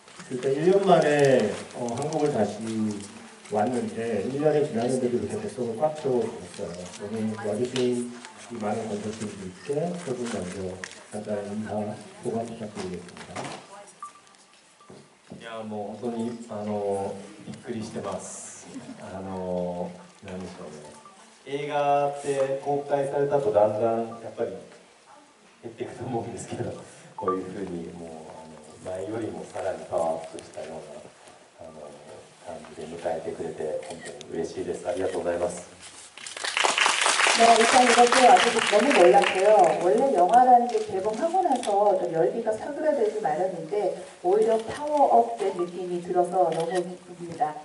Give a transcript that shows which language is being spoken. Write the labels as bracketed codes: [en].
[ko] 일단 1년 만에 한국을 다시 왔는데 1년이 지났는데도 이렇게 뱃속을 꽉 채워줬어요. 오늘 와주신 이 많은 관객분들께 조금 먼저 간단한 인사 소감 부탁드리겠습니다. [ja] いやもう本当にびっくりしてます。なんでしょうね。映画って公開された後だんだんやっぱり減っていくと思うんですけど、こういうふうにもう前よりもさらにパワーアップしたような感じで迎えてくれて本当に嬉しいです。ありがとうございます。 [ko] 네, 일단 이것도 아주 너무 놀랐고요. 원래 영화라는 게 개봉하고 나서 좀 열기가 사그라들지 마련인데 오히려 파워업된 느낌이 들어서 너무 기쁩니다.